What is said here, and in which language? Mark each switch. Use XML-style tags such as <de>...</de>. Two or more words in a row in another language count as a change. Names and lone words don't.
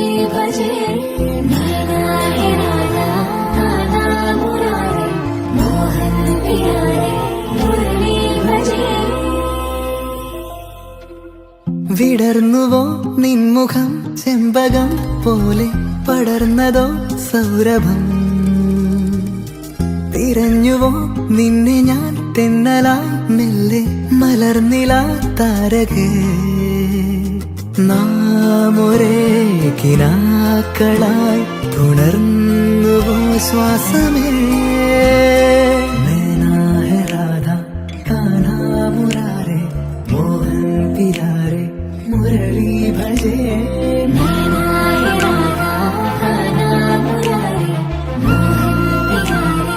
<hi>भजे नैना है राधा काना मुरारे मोहन प्यारे मुरली भजे</hi> <ml>വിടർന്നുവോ നിൻമുഖം ചെമ്പകം പോലെ പടർന്നതോ സൗരഭം തിരഞ്ഞുവോ നിന്നെ ഞാൻ തെന്നലായി മെല്ലെ മലർന്നില താരകേ നാം ഒരേ കിനാക്കളായി പുണർന്നുവോ ശ്വാസമേ</ml> <hi>नैना है राधा काना मुरारे मोहन प्यारे मुरली भजे नैना है राधा काना मुरारे मोहन प्यारे</hi>